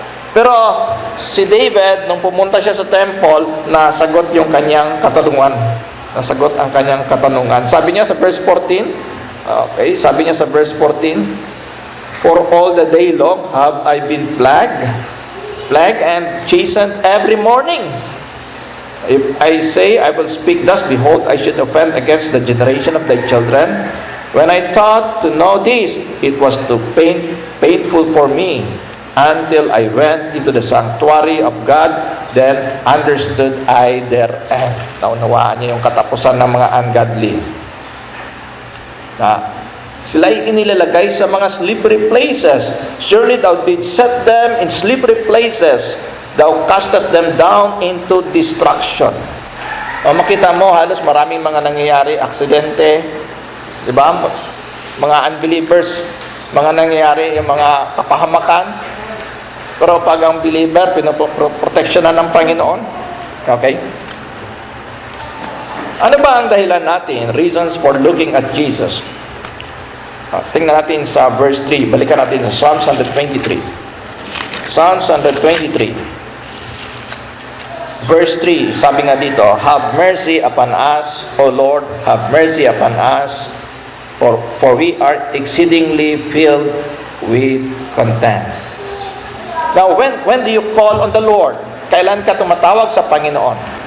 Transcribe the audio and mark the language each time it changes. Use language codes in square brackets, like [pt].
[tl] Pero si David, nung pumunta siya sa temple, nasagot yung kanyang katanungan. Nasagot ang kanyang katanungan. Sabi niya sa verse 14, [en] Okay, [tl] sabi niya sa [en] verse 14, "For all the day long have I been plagued and chastened every morning. If I say I will speak thus, behold, I should offend against the generation of thy children. When I thought to know this, it was too painful for me, until I went into the sanctuary of God, then understood I their end." [tl] Naunawaan niya yung katapusan ng mga ungodly. Sila ay inilalagay sa mga slippery places. [en] "Surely thou did set them in slippery places. Thou castest them down into destruction." [tl] Makita mo, halos maraming mga nangyayari, aksidente, di ba? Mga unbelievers, mga nangyayari, yung mga kapahamakan. Pero pag ang believer, pinoproteksyonan ng Panginoon. Okay? Ano ba ang dahilan natin? [en] Reasons for looking at Jesus. [tl] Tingnan natin sa verse 3. Balikan natin sa Psalms 123. Psalms 123. [en] Verse 3, [tl] sabi nga dito, [en] "Have mercy upon us, O Lord, have mercy upon us, for we are exceedingly filled with contempt." Now, when do you call on the Lord? [tl] Kailan ka tumatawag sa Panginoon?